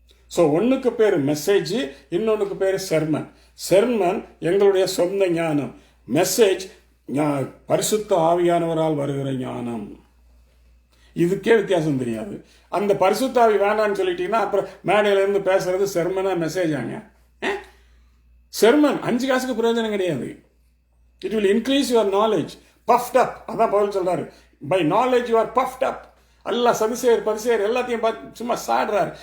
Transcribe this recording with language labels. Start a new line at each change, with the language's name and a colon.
Tamil: So ஒன்றுக்கு பேர் message, இன்னொன்றுக்கு பேர் செர்மன். செர்மன் எங்களுடைய சொந்த ஞானம், மெசேஜ் பரிசுத்த ஆவியானவரால் வருகிற ஞானம். இதுக்கே வித்தியாசம் தெரியாது. அந்த பரிசுத்த ஆவி வேண்டான்னு சொல்லிட்டீங்கன்னா அப்புறம் மேடையிலேருந்து பேசுறது செர்மனா மெசேஜாங்க? செர்மன் 5 காசுக்கு பிரயோஜனம் கிடையாது.
English: It will increase your knowledge. Puffed up.
Tamil: அதான் பவுல் சொல்றாரு.
English: By knowledge you are puffed up.
Tamil: அல்ல பரிசேயர் எல்லாத்தையும் பார்த்து சும்மா சாடுறாரு.